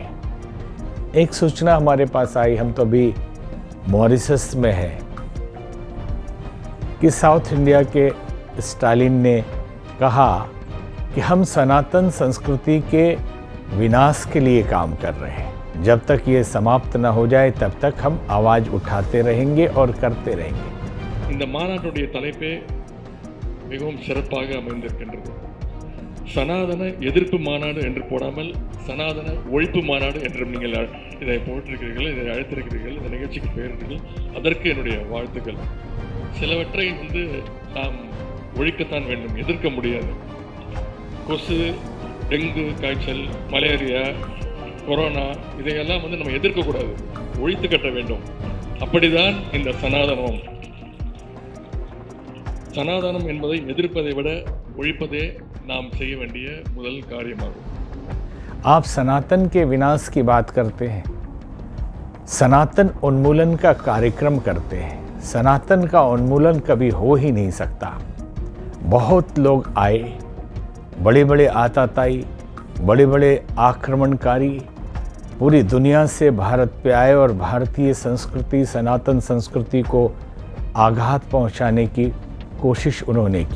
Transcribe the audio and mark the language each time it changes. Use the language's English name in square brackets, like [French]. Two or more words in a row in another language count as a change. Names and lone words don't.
[Hindi] एक सूचना हमारे पास आई, हम तो अभी मॉरिशस में हैं, कि साउथ इंडिया के स्टालिन ने कहा कि हम सनातन संस्कृति के विनाश के लिए काम कर रहे हैं। जब तक ये समाप्त न हो जाए तब तक हम आवाज उठाते रहेंगे और करते रहेंगे। [Tamil] இந்த மாநாட்டுடைய தலைப்பே மிகவும் சிறப்பாக அமைந்திருக்கின்றது. சனாதன எதிர்ப்பு மாநாடு என்று போடாமல் சனாதன ஒழிப்பு மாநாடு என்றும் நீங்கள் இதை போட்டிருக்கிறீர்கள், இதை அழைத்திருக்கிறீர்கள், இந்த நிகழ்ச்சிக்கு பெயர்கள். அதற்கு என்னுடைய வாழ்த்துக்கள். சிலவற்றை நாம் ஒழிக்கத்தான் வேண்டும், எதிர்க்க முடியாது. கொசு, டெங்கு காய்ச்சல், மலேரியா, கொரோனா, இதையெல்லாம் நம்ம எதிர்க்கக்கூடாது, ஒழித்து கட்ட வேண்டும். அப்படிதான் இந்த சனாதனம். சனாதனம் என்பதை எதிர்ப்பதை விட ஒழிப்பதே நாம் செய்ய வேண்டிய முதல் காரியமாகும். [Hindi] आप सनातन के विनाश की बात करते हैं, सनातन उन्मूलन का कार्यक्रम करते हैं। सनातन का उन्मूलन कभी हो ही नहीं सकता। बहुत लोग आए, बड़े बड़े आताताई, बड़े बड़े आक्रमणकारी पूरी दुनिया से भारत पे आए और भारतीय संस्कृति, सनातन संस्कृति को आघात पहुंचाने की कोशिश उन्होंने की।